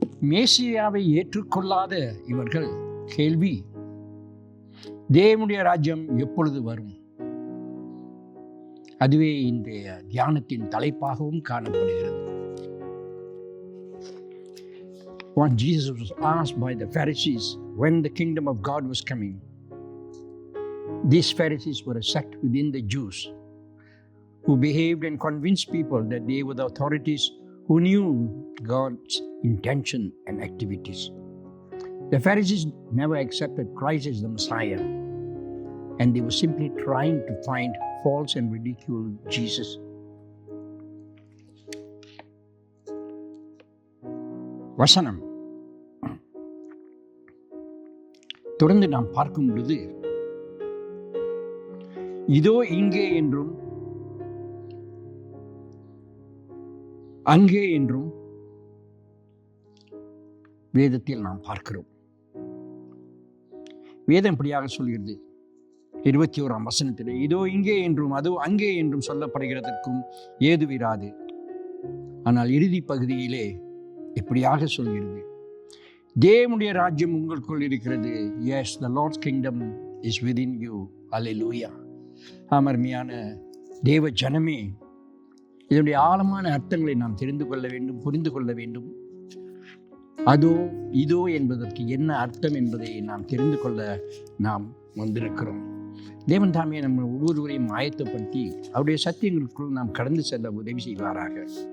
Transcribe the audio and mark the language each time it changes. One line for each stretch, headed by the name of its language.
Tamil: மேசியாவை ஏற்றுக்கொள்ளாத இவர்கள் கேள்வி, தேவனுடைய ராஜ்யம் எப்பொழுது வரும்? அதுவே இன்றைய தியானத்தின் தலைப்பாகவும் காணப்படுகிறது.
English: When Jesus was asked by the Pharisees when the kingdom of God was coming, these Pharisees were a sect within the Jews who behaved and convinced people that they were the authorities who knew God's intention and activities. The Pharisees never accepted Christ as the Messiah, and they were simply trying to find faults and ridicule Jesus.
Tamil: வசனம் தொடர்ந்து நாம் பார்க்கும் பொழுது, இதோ இங்கே என்றும் அங்கே என்றும் வேதத்தில் நாம் பார்க்கிறோம். வேதம் இப்படியாக சொல்கிறது 21ஆம் வசனத்திலே, இதோ இங்கே என்றும் அதோ அங்கே என்றும் சொல்லப்படுகிறதற்கும் ஏதுவிராது. ஆனால் இறுதி பகுதியிலே இப்படியாக சொல்கிறது, தேவனுடைய ராஜ்யம் உங்களுக்குள் இருக்கிறது.
English: Yes, the Lord's kingdom is within you. Hallelujah.
Tamil: அமர்மையான தேவ ஜனமே, இதனுடைய ஆழமான அர்த்தங்களை நாம் தெரிந்து கொள்ள வேண்டும், புரிந்து கொள்ள வேண்டும். அதோ இதோ என்பதற்கு என்ன அர்த்தம் என்பதை நாம் தெரிந்து கொள்ள நாம் வந்திருக்கிறோம். தேவன் தாமே நம்ம ஒவ்வொருவரையும் ஆயத்தப்படுத்தி அவருடைய சத்தியங்களுக்குள் நாம் கடந்து செல்ல உதவி செய்வாராக.